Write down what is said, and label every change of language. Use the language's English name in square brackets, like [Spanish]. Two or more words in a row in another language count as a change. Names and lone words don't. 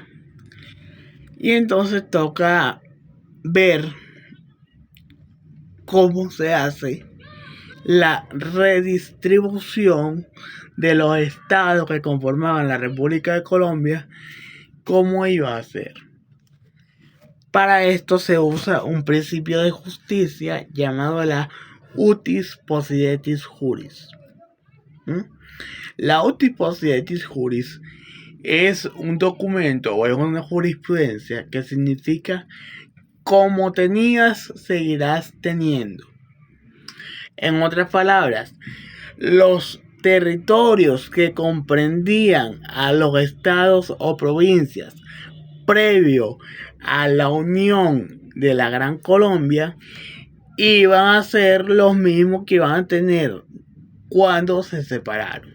[Spanish] Y entonces toca ver cómo se hace la redistribución de los estados que conformaban la República de Colombia, cómo iba a ser. Para esto se usa un principio de justicia llamado la [Latin] utis possidetis juris. [Spanish] La [Latin] utis possidetis juris [Spanish] es un documento o es una jurisprudencia que significa como tenías, seguirás teniendo. En otras palabras, los territorios que comprendían a los estados o provincias previo a la unión de la Gran Colombia iban a ser los mismos que iban a tener cuando se separaron.